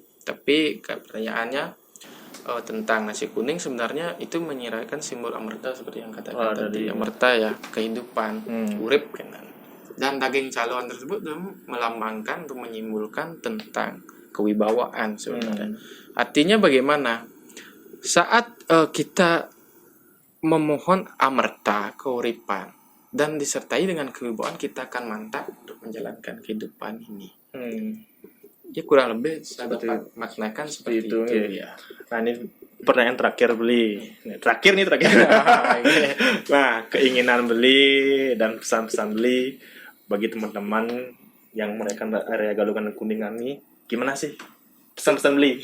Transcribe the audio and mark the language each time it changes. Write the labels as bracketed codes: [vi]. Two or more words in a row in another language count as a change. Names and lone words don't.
[id] Tapi pertanyaannya tentang nasi kuning sebenarnya itu menyerahkan simbol amerta seperti yang katakan tadi. Amerta ya, kehidupan, urip kan. Dan daging calon tersebut melambangkan atau menyimbolkan tentang kewibawaan sebenarnya. Artinya bagaimana? Saat kita memohon amerta, keuripan, dan disertai dengan kewibawaan, kita akan mantap untuk menjalankan kehidupan ini. Ya kurang lebih saya dapat maknakan seperti itu ya. Nah ini pertanyaan terakhir Beli. Terakhir. Nah keinginan Beli dan pesan-pesan Beli bagi teman-teman yang merayakan area Galungan Kuningan ini gimana sih pesan-pesan Beli?